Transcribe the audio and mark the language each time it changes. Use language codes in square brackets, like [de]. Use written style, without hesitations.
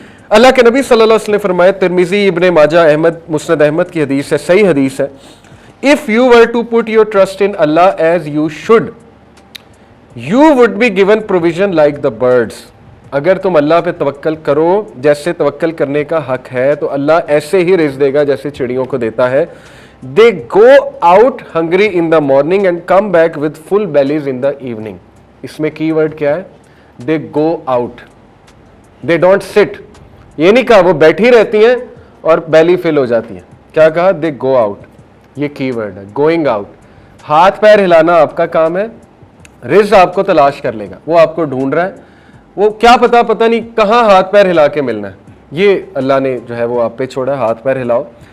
[hi] अल्लाह के नबी सल्लल्लाहु अलैहि वसल्लम ने फरमाया, तिरमिज़ी, इब्ने माजा, अहमद, मुस्नद अहमद की हदीस है, सही हदीस है, [en] If you were to put your trust in Allah as you should, you would be given provision like the birds. [hi] अगर तुम अल्लाह पे तवक्कल करो जैसे तवक्कल करने का हक है तो अल्लाह ऐसे ही रिज़्क़ देगा जैसे चिड़ियों को देता है। [en] They go out hungry in the morning and come back with full bellies in the evening. [hi] इसमें की वर्ड क्या है? [en] They go out. They don't sit. [hi] ये नहीं कहा वो बैठी रहती हैं और बैली फिल हो जाती है, क्या कहा? [en] They go out. [hi] ये की वर्ड है, [en] going out. [hi] हाथ पैर हिलाना आपका काम है, रिज़्क़ आपको तलाश कर लेगा, वो आपको ढूंढ रहा है, वो क्या पता नहीं कहाँ हाथ पैर हिला के मिलना है, ये अल्लाह ने जो है वो आप पे छोड़ा है, हाथ पैर हिलाओ।